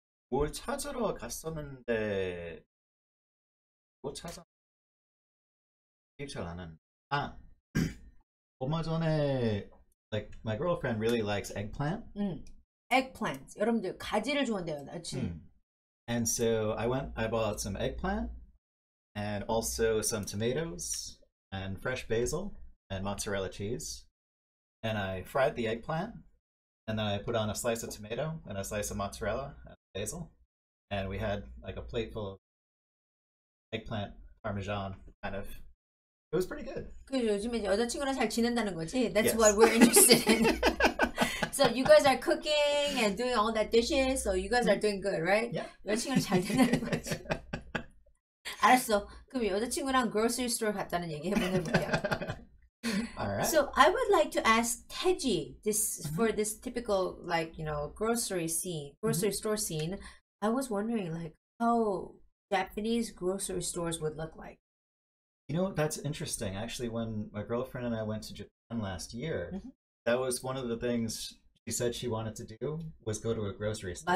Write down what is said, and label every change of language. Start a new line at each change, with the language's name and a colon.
Korean: 뭘 찾으러 갔었는데 뭐 찾아? 기억 잘 안 나는. 얼마 전에
English: like my girlfriend really likes eggplant. Eggplant.
Korean: 여러분들 가지를 좋아한대요, 그렇지?
English: And so I bought some eggplant and also some tomatoes and fresh basil and mozzarella cheese. And I fried the eggplant and then I put on a slice of tomato and a slice of mozzarella and basil. And we had like a plate full of eggplant parmesan kind of. It was pretty good.
Korean: 그 요즘에 여자친구랑 잘 지낸다는 거지?
English: That's yes. what we're interested in. So you guys are cooking and doing all that dishes, so you guys are doing good, right? Yeah.
Korean: 여자친구랑 잘 된다는 거지. 알았어. 그럼 여자친구랑 grocery store 갔다는 얘기 한번 해볼게요.
English: All right. So I would like to ask Teji this for this typical grocery store scene. I was wondering how Japanese grocery stores would look like. You know, that's interesting. Actually, when my girlfriend and I went to Japan last year, that was one of the things she said she wanted to do was go to a grocery store.